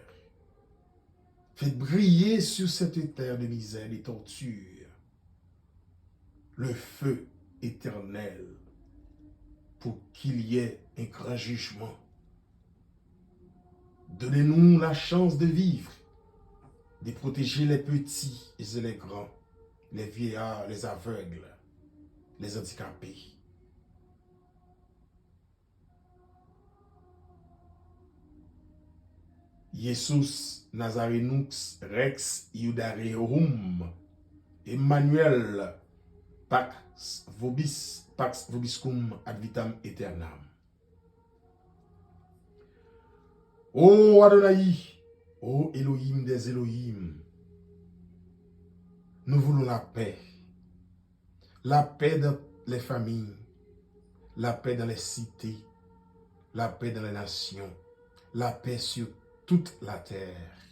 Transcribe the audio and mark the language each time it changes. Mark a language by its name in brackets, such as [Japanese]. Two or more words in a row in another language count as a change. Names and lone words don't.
[French] Faites briller sur cette terre de misère et de torture le feu éternel pour qu'il y ait un grand jugement. Donnez-nous la chance de vivre, de protéger les petits et les grands, les vieillards, les aveugles, les handicapés. [Latin] Jesus Nazarenux Rex Iudaeum, Emmanuel, Pax vobiscum ad vitam aeternam. [French] Ô Adonai, ô Elohim des Elohim, nous voulons la paix dans les familles, la paix dans les cités, la paix dans les nations, la paix sur toute la terre.